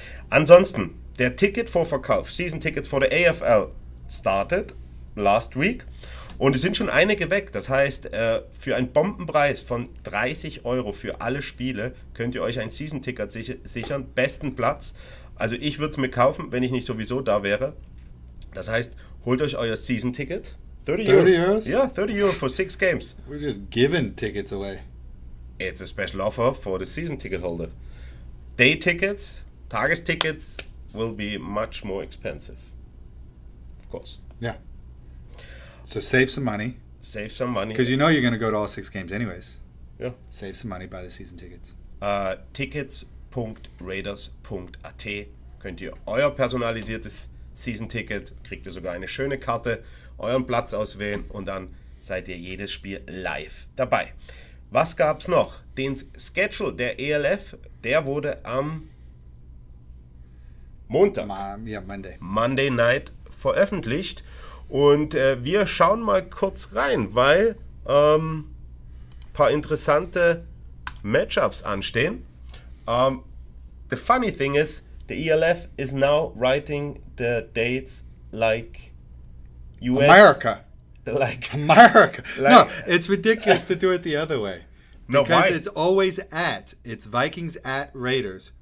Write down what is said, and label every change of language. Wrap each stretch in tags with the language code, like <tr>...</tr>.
<de>Ansonsten, der Ticketvorverkauf,</de> <en>Season Tickets for the AFL started last week</en> <de>und es sind schon einige weg. Das heißt, für einen Bombenpreis von 30 € für alle Spiele könnt ihr euch ein Season Ticket sichern, besten Platz. Also ich würde es mir kaufen, wenn ich nicht sowieso da wäre. Das heißt, holt euch euer Season Ticket.</de> <en>30 euros? Ja, 30 € for 6 games. We're just giving tickets away. It's a special offer for the season ticket holder. Day tickets, Tagestickets will be much more expensive. Of course. Yeah. So save some money. Save some money. Because you know you're going to go to all 6 games anyways. Yeah. Save some money, buy the season tickets.</en> <de>Tickets.raiders.at könnt ihr euer personalisiertes Season-Ticket, kriegt ihr sogar eine schöne Karte, euren Platz auswählen und dann seid ihr jedes Spiel live dabei. Was gab es noch? Den Schedule der ELF, der wurde am Montag,</de> <en>Monday Night</en> <de>veröffentlicht und wir schauen mal kurz rein, weil paar interessante Matchups anstehen.</de> <en>The funny thing is, the ELF is now writing the dates like US. America. Like America. No, it's ridiculous to do it the other way. No, because why? it's always at. It's Vikings at Raiders.</en>